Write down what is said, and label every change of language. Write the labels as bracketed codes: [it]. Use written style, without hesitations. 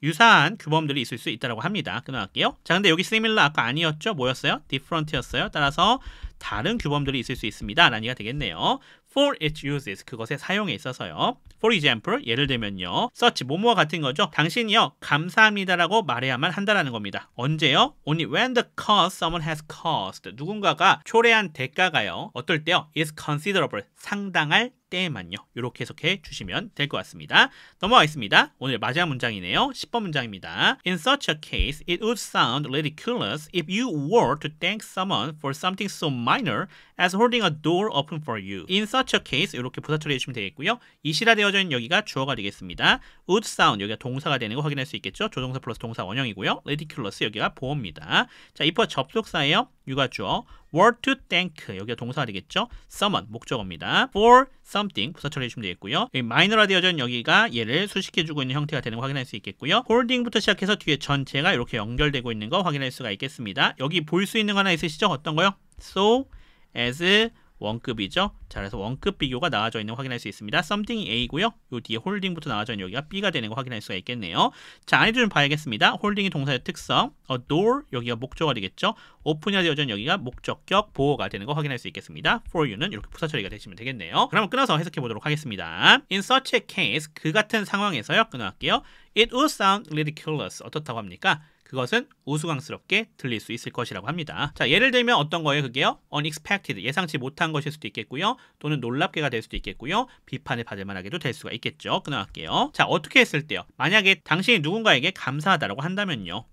[ko] 유사한 규범들이 있을 수 있다고 합니다. 끊어갈게요. 자, 근데 여기 similar 아까 아니었죠? 뭐였어요? different였어요. 따라서 다른 규범들이 있을 수 있습니다. 라는 얘기가 되겠네요. [en] For its uses, [ko] 그것의 사용에 있어서요. [en] For example, [ko] 예를 들면요. such, 뭐뭐와 같은 거죠. 당신이요, 감사합니다라고 말해야만 한다라는 겁니다. 언제요? [en] Only when the cost someone has caused. [ko] 누군가가 초래한 대가가요. 어떨 때요? [en] is considerable, [ko] 상당할 때만요. 이렇게 해석해 주시면 될 것 같습니다. 넘어가겠습니다. 오늘 마지막 문장이네요. 10번 문장입니다. [en] In such a case, it would sound ridiculous if you were to thank someone for something so minor as holding a door open for you. In such a case, [ko] 이렇게 부사 처리해 주시면 되겠고요. 이시라 되어져 있는 여기가 주어가 되겠습니다. [en] would sound, [ko] 여기가 동사가 되는 거 확인할 수 있겠죠. 조동사 플러스 동사 원형이고요. ridiculous, 여기가 보어입니다. 자, if 접속사예요. you가 주어. [en] were to thank, [ko] 여기가 동사가 되겠죠. someone, 목적어입니다. for something, 부사 처리해 주시면 되겠고요. 여기 마이너라 되어져 있는 여기가 얘를 수식해주고 있는 형태가 되는 거 확인할 수 있겠고요. holding부터 시작해서 뒤에 전체가 이렇게 연결되고 있는 거 확인할 수가 있겠습니다. 여기 볼 수 있는 거 하나 있으시죠? 어떤 거요? so, as, 원급이죠. 자, 그래서 원급 비교가 나와져 있는 거 확인할 수 있습니다. something이 A고요. 요 뒤에 홀딩부터 나와져 있는 여기가 B가 되는 거 확인할 수가 있겠네요. 자, 안에도 좀 봐야겠습니다. 홀딩이 동사의 특성, a door, 여기가 목적어가 되겠죠. 오픈이 되어져 있는 여기가 목적격 보호가 되는 거 확인할 수 있겠습니다. for you는 이렇게 부사 처리가 되시면 되겠네요. 그럼 끊어서 해석해 보도록 하겠습니다. [en] In such a case, [ko] 그 같은 상황에서요. 끊어갈게요. [en] It would sound ridiculous. [ko] 어떻다고 합니까? 그것은 우스꽝스럽게 들릴 수 있을 것이라고 합니다. 자, 예를 들면 어떤 거예요? 그게요? unexpected, 예상치 못한 것일 수도 있겠고요. 또는 놀랍게가 될 수도 있겠고요. 비판을 받을 만하게도 될 수가 있겠죠. 끊어갈게요. 자, 어떻게 했을 때요? 만약에 당신이 누군가에게 감사하다라고 한다면요.